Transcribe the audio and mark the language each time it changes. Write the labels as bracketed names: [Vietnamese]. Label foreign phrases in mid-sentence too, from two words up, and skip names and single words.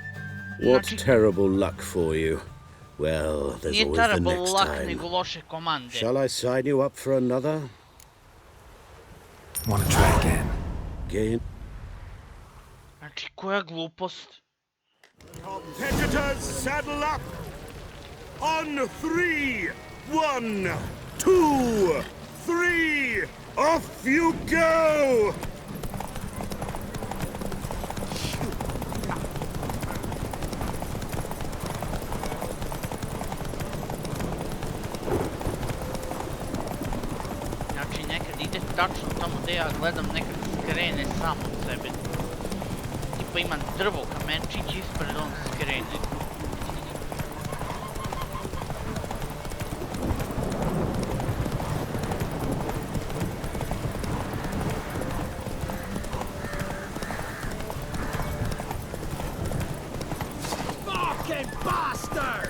[English] What [Bosnian] Znači, [English] terrible luck for you. Well, there's [Bosnian] nije [English] always the terrible next luck, time. [Bosnian] nego loše komande. [English] Shall I sign you up for another? Want to try again? Gain. [Bosnian] Znači, koja glupost. [English] Competitors, saddle up! On 3, 1, 2, 3, off you go! [Bosnian] Znači, nekad ide tačno tamo gdje ja gledam, nekad skrene sam od sebe. Tipa imam drvo, kamenčić ispred, on skrene. [English] Fucking bastard!